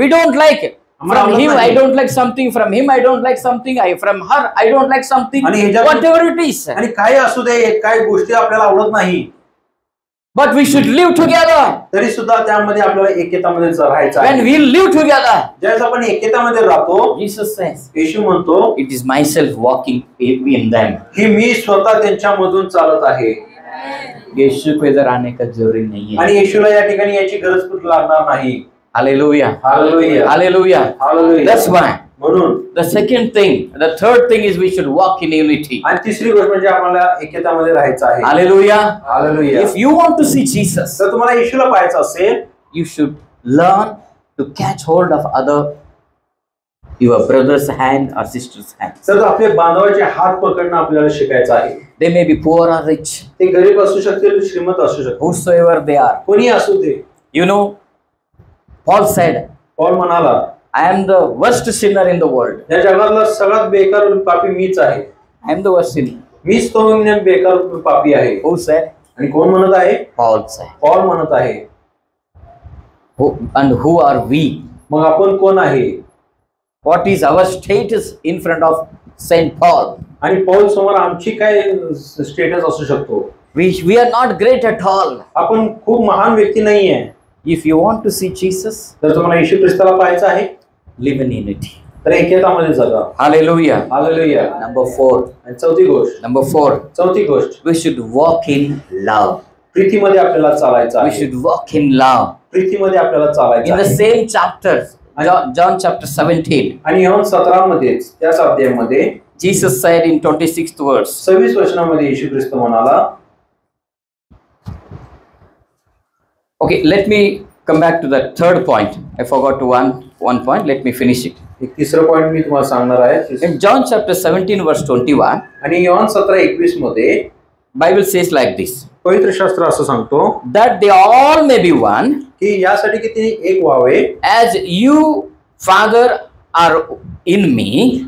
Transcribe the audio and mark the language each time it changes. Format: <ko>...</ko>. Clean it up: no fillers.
<en>We don't like it. From him I don't like something, from him I don't like something, from her I don't like something,</en> <mr>आणि ह्याच्यात-</mr> <en>whatever it is.</en> <mr>आणि काय असू दे, काही गोष्टी आपल्याला आवडत नाही.</mr> <en>But we should live together.</en> <mr>तरी सुद्धा त्यामध्ये आपल्याला एकेतामध्ये राहायचं</mr> <en>When</en> <mr>आहे.</mr> <en>we live together,</en> <mr>ज्यावेळेस आपण एकेतामध्ये राहतो,</mr> <en>Jesus says,</en> <mr>येशू म्हणतो,</mr> <en>it is myself walking in them.</en> <mr>की मी स्वतः त्यांच्यामधून चालत आहे.</mr> <hi>यीशु को इधर आने का जरूरी नहीं है.</hi> <mr>आणि येशूला या ठिकाणी याची गरज कुठं लागणार नाही.</mr> <en>Hallelujah.</en> <mr>Hallelujah,</mr> <en>Hallelujah.</en> <mr>Hallelujah.</mr> <en>That's why.</en> <mr>म्हणून</mr> <en>The second thing, the third thing is we should walk in unity.</en> <mr>आणि तिसरी गोष्ट म्हणजे आम्हाला एकेतामध्ये राहायचं आहे.</mr> <en>Hallelujah.</en> <mr>Hallelujah.</mr> <en>If you want to see Jesus,</en> <mr>तर तुम्हाला येशूला पाहायचं असेल,</mr> <en>you should learn to catch hold of your brother's hand or sister's hand.</en> <mr>तर आपले बांधवाचे हात पकडणं आपल्याला शिकायचं आहे.</mr> <en>They may be poor or rich,</en> <mr>ते गरीब असू शकतील, श्रीमंत असू शकतील,</mr> <en>whosoever they are.</en> <mr>कोणी असू दे.</mr> <en>You know, Paul said,</en> <mr>Paul म्हणाला,</mr> <en>I am the worst sinner in the world.</en> <mr>या जगातला सगळ्यात बेकार पापी मीच आहे.</mr> <en>I am the worst sinner.</en> <mr>मीच तो बेकार पापी आहे.</mr> <en>Who said?</en> <mr>आणि कोण म्हणत आहे?</mr> <en>Paul said.</en> <mr>पौल म्हणत आहे.</mr> <en>And who are we?</en> <mr>मग आपण कोण आहे?</mr> <en>What is our status in front of Saint Paul?</en> <mr>आणि पौल समोर आमची काय स्टेटस असू शकतो?</mr> <en>We are not great at all.</en> <mr>आपण खूप महान व्यक्ती नाहीये.</mr> <en>If you want to see Jesus,</en> <mr>जर तुम्हाला येशू ख्रिस्ताला पाहायचं आहे,</mr> <en>live in unity.</en> <mr>तर एकेतामध्ये जगा.</mr> <en>Hallelujah.</en> <mr>हालेलुया.</mr> <en>Number 4. आणि चौथी गोष्ट, Number 4. we should walk in love.</en> <mr>प्रीतीमध्ये आपल्याला चालायचं</mr> <en>We</en> <mr>आहे.</mr> <en>should walk in love.</en> <mr>प्रीतीमध्ये आपल्याला चालायचं</mr> <en>In the</en> <mr>आहे.</mr> <en>same chapter, John chapter 17,</en> <mr>आणि ह्या 17 मध्येच त्याच अध्यायामध्ये</mr> <en>Jesus said in 26th verse,</en> <mr>26 वचनामध्ये येशू ख्रिस्त म्हणाला.</mr> <en>okay, let me come back to the third point. I forgot one point. Let me finish it.</en> <mr>एक तिसरं पॉइंट मी तुम्हाला सांगणार आहे.</mr> <en>In John chapter 17 verse 21,</en> <mr>आणि योहान 17:21 मध्ये</mr> <en>Bible says like this,</en> <mr>पवित्र शास्त्र असं सांगतो</mr> <en>that they all may be one,</en> <mr>की यासाठी की ते एक व्हावे,</mr> <en>as you, Father, are in me,</en>